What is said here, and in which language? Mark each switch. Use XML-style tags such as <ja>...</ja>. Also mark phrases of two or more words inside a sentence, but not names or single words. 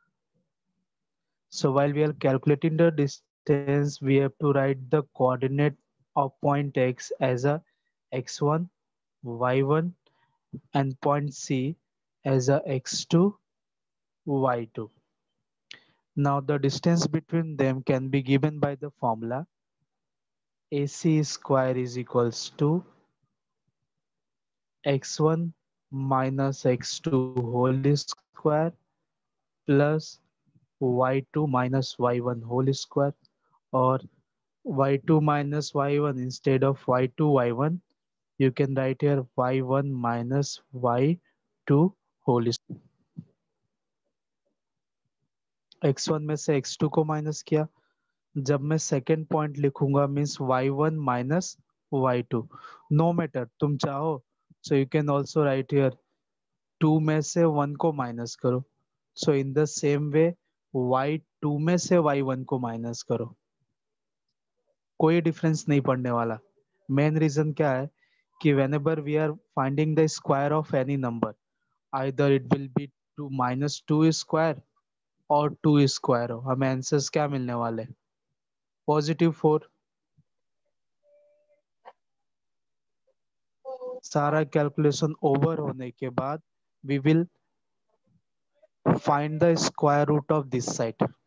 <en>So while we are calculating the distance, we have to write the coordinate of point X as a x1, y1, and point C as a x2, y2. Now the distance between them can be given by the formula AC square is equals to x1 minus x2 whole square plus y2 minus y1 whole square, or y2 minus y1 instead of y2 y1 you can write here y1 minus y2 whole square.</en> <hi>x1 में से x2 को माइनस किया, जब मैं</hi> <en>second point</en> <hi>लिखूंगा मीन्स y1 माइनस y2,</hi> <en>no matter</en> <hi>तुम चाहो</hi> <en>so you can also write here</en> <hi>2 में से 1 को माइनस करो,</hi> <en>so in the same way</en> <hi>y2 में से y1 को माइनस करो, कोई डिफरेंस नहीं पड़ने वाला।</hi> <en>main reason</en> <hi>क्या है कि</hi> <en>whenever we are finding the square of any number, either it will be 2 minus 2 square</en> <hi>और 2 स्क्वायर हो, हमें आंसर्स क्या मिलने वाले,</hi> <en>+4।</en> <hi>सारा कैलकुलेशन ओवर होने के बाद</hi> <en>we will find the square root of this side.</en>